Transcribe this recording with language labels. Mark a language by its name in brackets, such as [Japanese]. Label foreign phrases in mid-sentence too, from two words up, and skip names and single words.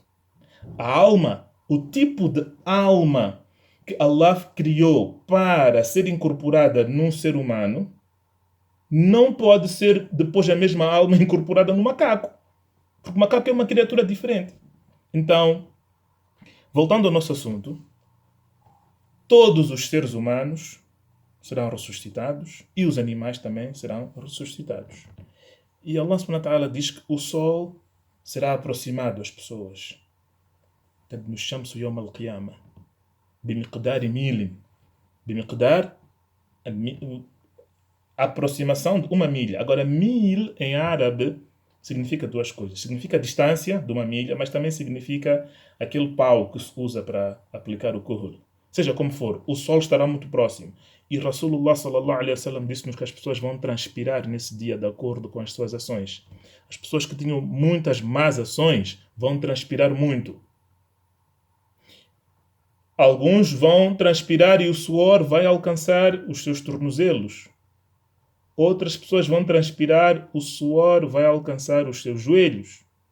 [Portuguese] A alma, o tipo de alma que Allah criou para ser incorporada num ser humano, não pode ser depois a mesma alma incorporada no macaco. Porque o macaco é uma criatura diferente. Então, voltando ao nosso assunto, todos os seres humanos serão ressuscitados e os animais também serão ressuscitados. E Allah [Arabic] سبحانه وتعالى [Portuguese] diz que o sol será aproximado às pessoas. [Arabic] نو شمس يوم القيامة. بمقدار ميل. Bimiqdar, [Portuguese] a aproximação de uma milha. Agora, mil em árabe significa duas coisas. Significa a distância de uma milha, mas também significa aquele pau que se usa para aplicar o kuhl. Seja como for, o sol estará muito próximo. E Rasulullah [Arabic] صلى الله عليه وسلم [Portuguese] disse-nos que as pessoas vão transpirar nesse dia de acordo com as suas ações. As pessoas que tinham muitas más ações vão transpirar muito. Alguns vão transpirar e o suor vai alcançar os seus tornozelos. Outras pessoas vão transpirar, o suor vai alcançar os seus joelhos.